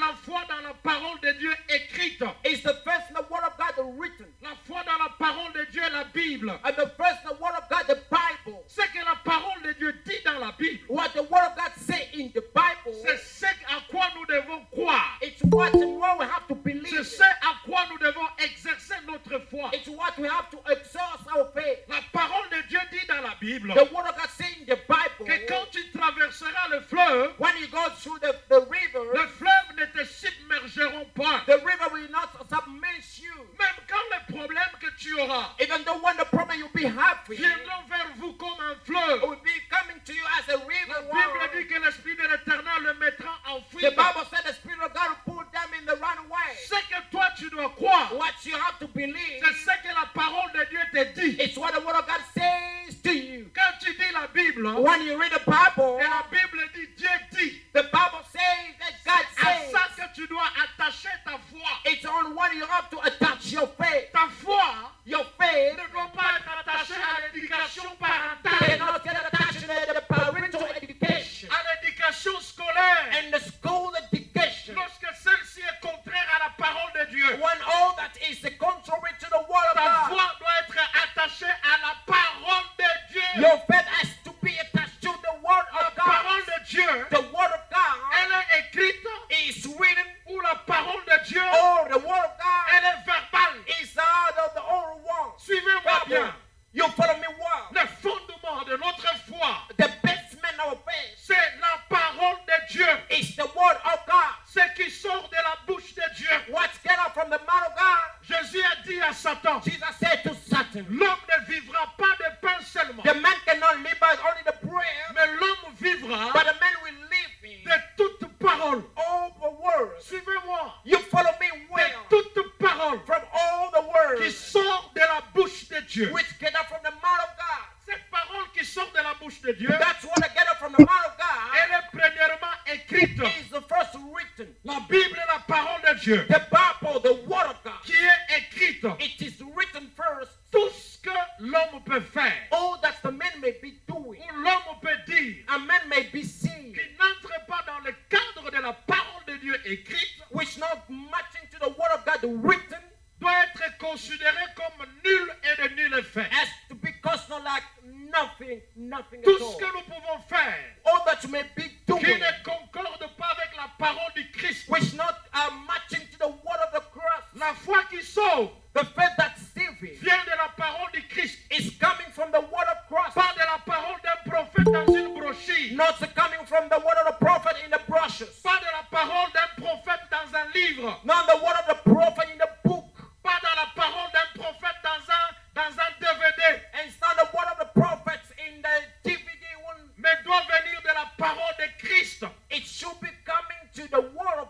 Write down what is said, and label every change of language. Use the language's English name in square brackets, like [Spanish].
[French] la foi dans la parole de Dieu écrite. [English] is the faith in the word of God written. [French] La foi dans la parole de Dieu, la Bible. [English] And the faith in the word of God, the Bible. [French] Ce que la parole de Dieu dit dans la Bible, [English] What the word of God say in the Bible, [French] c'est ce à quoi nous devons croire. [English] it's what and what we have to believe. [French] C'est ce à quoi nous devons exercer notre foi. [English] It's what we have to exhaust our faith. [French] La parole de Dieu dit dans la Bible [English] The word of God say in the Bible, [French] que quand tu traverseras le fleuve, [English] when you go through the [French] le [English] river, [French] fleuve ne te submergeront pas. [English] the river will not submerge you. [French] Même quand les problèmes que tu auras [English] Even though when the problem you'll be happy, [French] viendront vers vous comme un fleuve. [English] it will be coming to you as a [French] La [English] river. [French] Bible dit que l'Esprit de l'Éternel le mettra en [English] The [French] fuite. [English] Bible said the Spirit of God will put them in the runway. [French] Ce que toi tu dois croire, [English] What you have to believe, [French] c'est ce que la parole de Dieu te dit. [English] it's what the word of God says to you. [French] Quand tu dis la Bible, [English] When you read the Bible, [French] et la Bible dit, Dieu dit, [English] the Bible says that God [French] c'est à [English] says [French] ça que tu dois attacher ta foi. [English] it's on what you have to attach your faith. [French] Ta foi [English] Your faith [French] ne doit pas être attachée à l'éducation parentale, [English] cannot get attached to the parental education [French] à l'éducation scolaire, [English] and the school education. [French] lorsque celle-ci est contraire à la parole de Dieu. [English] When all that is contrary to the word of [French] Ta [English] God, [French] foi doit être attachée à la parole de Dieu. [English] your faith has to be attached to the word [French] La [English] of God. [French] parole de Dieu, [English] The word of God [French] elle est écrite, [English] is written, [French] ou la parole de Dieu, [English] or the word of [French] elle [English] God [French] est verbale. [English] is out of the old one. [French] Suivez-moi bien. [English] You follow me well. [French] Le fondement de notre foi, [English] The basement of faith [French] c'est la parole de Dieu. [English] is the word of God. [French] Ce qui sort de la bouche de Dieu. [English] What's get out from the mouth of God? [French] Jésus a dit à Satan, [English] Jesus said to Satan, [French] l'homme ne vivra pas de pain seulement, [English] the man cannot live by only the prayer, [French] mais l'homme vivra [English] but the man will live in [French] de toute parole. [English] all the words. [French] Suivez-moi. [English] You follow me [French] De [English] well. [French] toute parole [English] From all the [French] qui [English] words [French] sort de la bouche de Dieu. [English] which get out from the mouth of God. [French] Cette parole qui sort de la bouche de Dieu, [English] That's what I get out from the mouth of God. [French] elle est premièrement écrite. [English] Is the first written. [French] La Bible est la parole de Dieu [English] The Bible, the word of God. [French] qui est écrite. [English] It is written first. [French] Tout ce que l'homme peut faire, [English] All that the man may be doing, [French] ou l'homme peut dire, [English] a man may be seeing, [French] qui n'entre pas dans le cadre de la parole de Dieu écrite, [English] which not matching to the word of God written, [French] doit être considéré comme nul et de nul effet. [English] has to be considered like nothing [French] Tout [English] at [French] ce [English] all. [French] que nous pouvons faire [English] All that you may be [French] qui [English] doing, [French] ne concorde pas avec la parole du Christ, [English] which not are matching to the word of the cross. [French] la foi qui sauve [English] The faith that's saving [French] vient de la parole du Christ, [English] is coming from the word of cross, [French] pas de la parole d'un prophète dans une brochure, [English] not coming from the word of the prophet in the brushes, [French] pas de la parole d'un prophète dans un livre, [English] not the word of the prophet in the book, [French] pas de la parole d'un prophète dans un DVD, [English] and it's not the word of the prophets in the DVD one. [French] mais doit venir de la parole de Christ [English] It should be coming to the word of